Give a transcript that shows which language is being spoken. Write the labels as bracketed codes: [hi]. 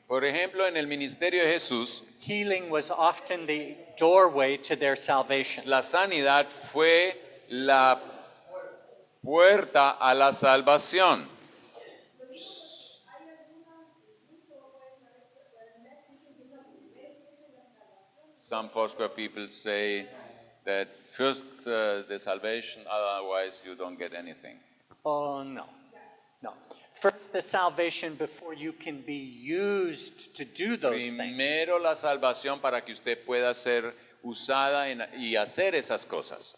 [es] Por ejemplo, en el ministerio de Jesús, [en] healing was often the doorway to their salvation. [es] la sanidad fue la puerta a la salvación. [en] Some Foursquare people say that first the salvation, otherwise you don't get anything. Oh, no. First the salvation before you can be used to do those things. [es] Primero la salvación para que usted pueda ser usada y hacer esas cosas,